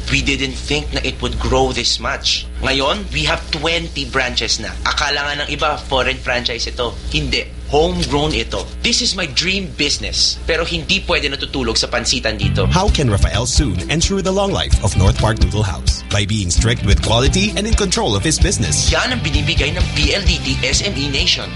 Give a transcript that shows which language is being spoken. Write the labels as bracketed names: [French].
[English] We didn't think na it would grow this much. Ngayon, we have 20 branches na. [Filipino] Akala nga ng iba, [English] foreign franchise [Filipino] ito. Hindi. Homegrown ito. [English] This is my dream business. [Filipino] Pero hindi pwede natutulog sa pansitan dito. [English] How can Rafael Soon ensure the long life of North Park Noodle House? By being strict with quality and in control of his business. [Filipino] Yan ang binibigay ng PLDT SME Nation.